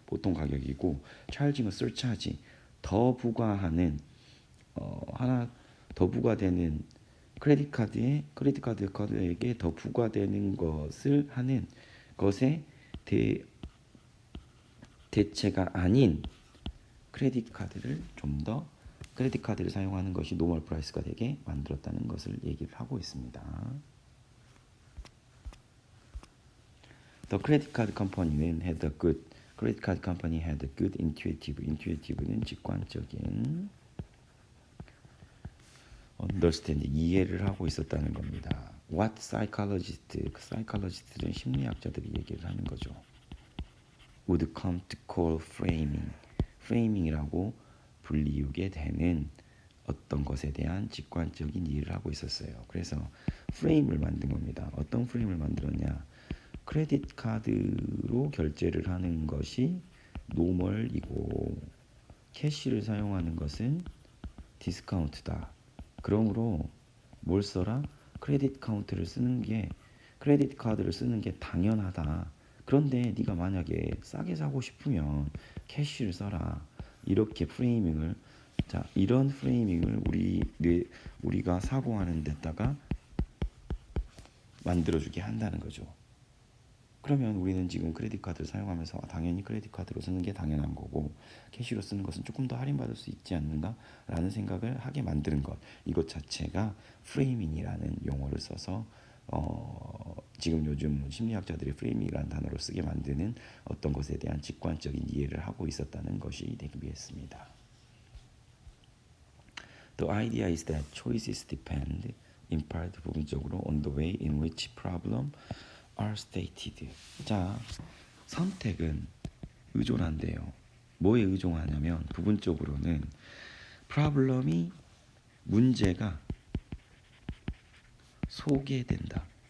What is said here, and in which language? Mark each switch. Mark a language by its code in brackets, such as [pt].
[ko] 보통 가격이고 [en] charging a surcharge [ko] 더 부과하는 하나 더 부과되는 크레딧 카드에게 더 부과되는 것을 하는 것에 대체가 아닌 크레딧 카드를 좀 더 크레딧 카드를 사용하는 것이 노멀 프라이스가 되게 만들었다는 것을 얘기를 하고 있습니다. [en] The credit card company는 credit card company had a good intuitive는 [ko] 직관적인 [en] understand [ko] 이해를 하고 있었다는 겁니다. [en] What psychologist [ko] 는 심리학자들이 얘기를 하는 거죠. [en] would come to call framing이라고 [ko] 불리우게 되는 어떤 것에 대한 직관적인 이해를 하고 있었어요. 그래서 프레임을 만든 겁니다. 어떤 프레임을 만들었냐? 크레딧 카드로 결제를 하는 것이 노멀이고 캐시를 사용하는 것은 디스카운트다. 그러므로 뭘 써라? 크레딧 카운트를 쓰는 게 크레딧 카드를 쓰는 게 당연하다. 그런데 네가 만약에 싸게 사고 싶으면 캐시를 써라. 이렇게 프레이밍을 자 이런 프레이밍을 우리가 사고하는 데다가 만들어주게 한다는 거죠. 그러면 우리는 지금 크레딧 카드를 사용하면서 당연히 크레딧 카드로 쓰는 게 당연한 거고 캐시로 쓰는 것은 조금 더 할인받을 수 있지 않는가라는 생각을 하게 만드는 것. 이것 자체가 프레이밍이라는 용어를 써서 지금 요즘 심리학자들이 프레이밍이라는 단어로 쓰게 만드는 어떤 것에 대한 직관적인 이해를 하고 있었다는 것이 대비했습니다. [en] The idea is that choices depend in part [ko] 부분적으로 [en] on the way in which problem are stated. [ko] 자, 선택은 의존한대요. 뭐에 의존하냐면 부분적으로는 problem이 문제가 소개된다.